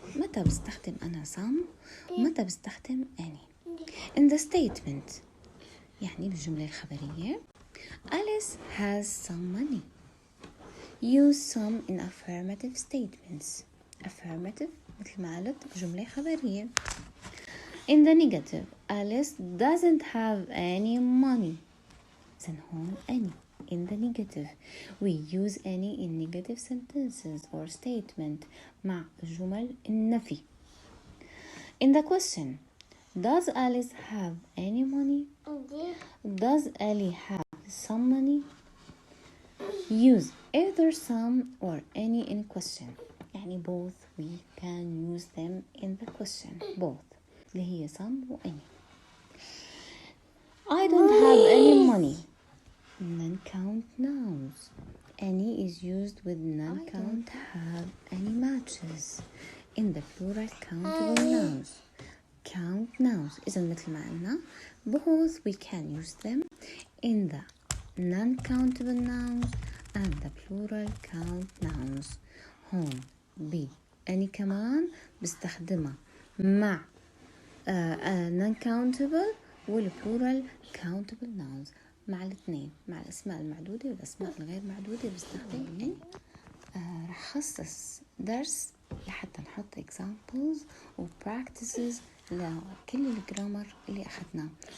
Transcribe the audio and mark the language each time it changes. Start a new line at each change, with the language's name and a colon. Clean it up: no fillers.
Arabic: متى بستخدم أنا some ومتى بستخدم any.
English: In the statement يعني بالجملة الخبرية Alice has some money. Use some in affirmative statements.
Arabic: Affirmative مثل ما قلت جملة خبرية.
English: In the negative Alice doesn't have any money.
Arabic: إذن هون any.
English: In the negative we use any in negative sentences or statement مع جمل النفي. In the question does Alice have any money? Does Ellie have some money? Use either some or any in question. يعني both we can use them in the question. Both اللي هي some و any. I don't have any money. Non-count nouns. Any is used with non-count have any matches in the plural countable nouns. Count nouns إذا مثل ما قلنا both we can use them in the non-countable nouns and the plural count nouns.
Arabic: هون ب any كمان بستخدمها مع non-countable والplural countable nouns مع الاثنين مع الأسماء المعدودة والأسماء الغير معدودة بستخدم. رح خصص درس لحتى نحط examples و practices لكل الجرامر اللي أخذناه.